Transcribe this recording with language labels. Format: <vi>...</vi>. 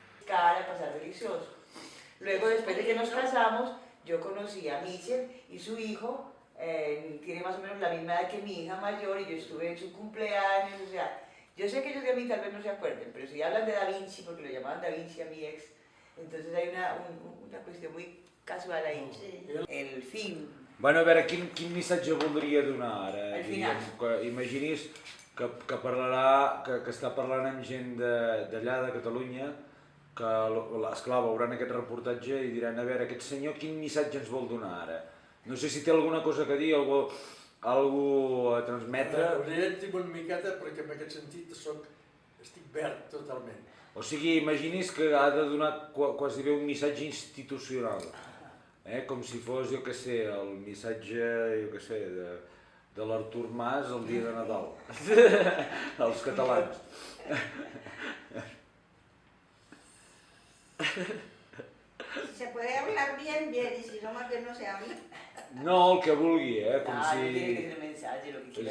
<es>Cara de pasar delicioso. Luego, después de que nos casamos, yo conocí a Michel y su hijo, tiene más o menos la misma edad que mi hija mayor, y yo estuve en su cumpleaños, o sea, yo sé que ellos de mí tal vez no se acuerden, pero si hablan de Da Vinci, porque lo llamaban Da Vinci a mi ex, entonces hay una cuestión muy casual ahí. Sí. El fin.</es> <ca>Bueno, a veure, quin missatge voldria donar ara? Al final. Imagini's que parlarà, que està parlant amb gent d'allà, de Catalunya, que, esclar, veuran aquest reportatge i diran, a veure, aquest senyor quin missatge ens vol donar ara? No sé si té alguna cosa que dir, algú a transmetre. Orienti una miqueta perquè en aquest sentit estic verd totalment. O sigui, imagini's que ha de donar quasi bé un missatge institucional, com si fos, jo què sé, el missatge, jo què sé, de l'Artur Mas el dia de Nadal, els catalans.</ca> <es>Si se puede hablar bien, bien, y si no, más bien no se habla.</es> <ca>No, el que vulgui, com</ca> <es>No tiene que ser un mensaje, lo que quiera</es>